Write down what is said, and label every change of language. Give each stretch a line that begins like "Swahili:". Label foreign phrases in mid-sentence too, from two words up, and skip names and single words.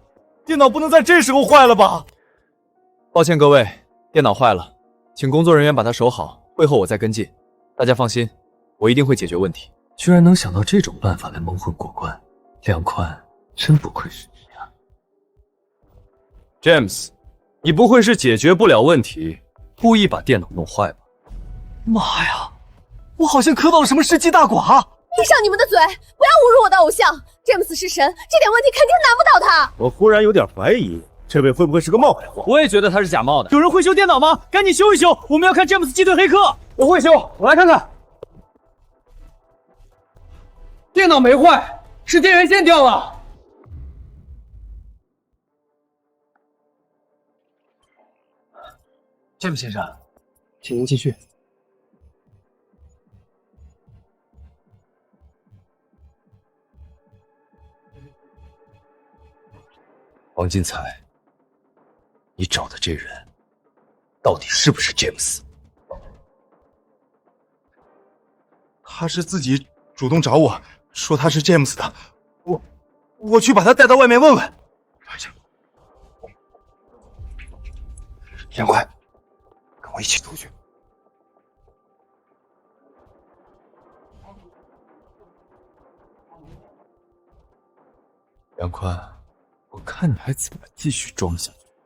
Chinese: 電腦不能在這時候壞了吧？抱歉各位，電腦壞了，請工作人員把它守好，會後我再跟進。大家放心，我一定會解決問題。居然能想到這種辦法來蒙混過關，梁寬真不愧是你啊。 James， 你不會是解決不了問題，故意把電腦弄壞吧？媽呀，我好像磕到了什麼世紀大寡。閉上你們的嘴，不要侮辱我的偶像。詹姆斯是神，這點問題肯定難不倒他。我忽然有點懷疑，這位會不會是個冒牌貨？我也覺得他是假冒的。有人會修電腦嗎？趕緊修一修，我們要看詹姆斯擊退黑客。我會修，我來看看。電腦沒壞，是電源線掉了。詹姆斯先生，請您繼續。王金財，你找的這人到底是不是詹姆斯？他是自己主動找我說他是詹姆斯的，我去把他帶到外面問問。梁寬，跟我一起出去。梁寬，我看你還怎麼繼續裝下去。